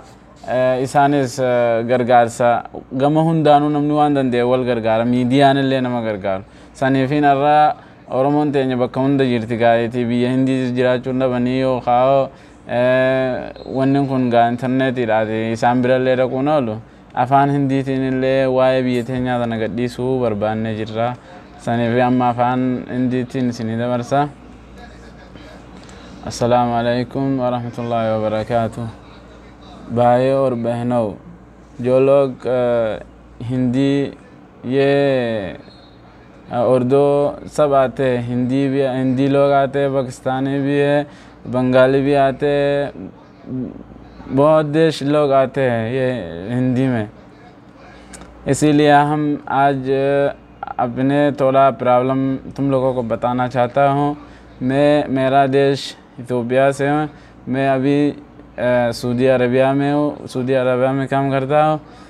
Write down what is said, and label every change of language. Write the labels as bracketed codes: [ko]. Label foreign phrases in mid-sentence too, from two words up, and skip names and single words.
[om] isaanis gargaarsa gama hundaanuu namni waan danda'e wal gargaara miidiyaan illee nama gargaaru saniifiin irraa oromoon teenya bakka hunda jirti gaariitii biyya hindii jiraachuun dhabanii yoo kaa'oo wanni kun gaa intarneetiidhaati isaan birallee dhaquun oolu afaan hindiitiin illee waa'ee biyya teenyaa tana gadhiisuu barbaannee jirra saniifi amma afaan hindiitiin isinii dabarsa [ar] السلام عليكم ورحمة الله وبركاته [hi] भाई और बहनों जो लोग हिंदी ये उर्दू सब आते हैं हिंदी लोग आते हैं पाकिस्तानी भी है बंगाली भी आते हैं बहुत देश लोग आते हैं ये हिंदी में इसीलिए हम आज अपने थोड़ा प्रॉब्लम तुम लोगों को बताना चाहता हूँ मेरा देश इथियोपिया से हूँ मैं अभी सऊदी अरबिया में हूँ सऊदी अरबिया में काम करता हूँ